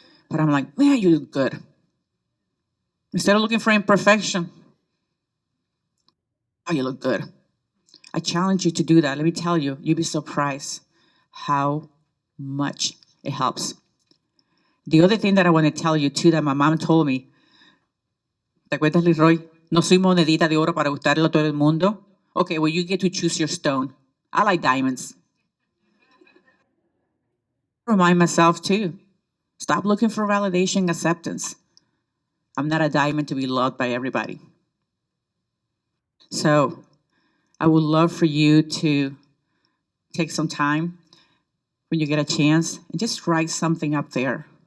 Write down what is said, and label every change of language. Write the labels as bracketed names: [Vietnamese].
[English] But I'm like, man, you look good. Instead of looking for imperfection, oh, you look good. I challenge you to do that. Let me tell you, you'll be surprised how much it helps. The other thing that I want to tell you too that my mom told me, [Spanish] ¿te acuerdas, Leroy? No soy monedita de oro para gustarle a todo el mundo. [English] Okay, well, you get to choose your stone. I like diamonds. Remind myself too. Stop looking for validation, acceptance. I'm not a diamond to be loved by everybody. So I would love for you to take some time when you get a chance and just write something up there.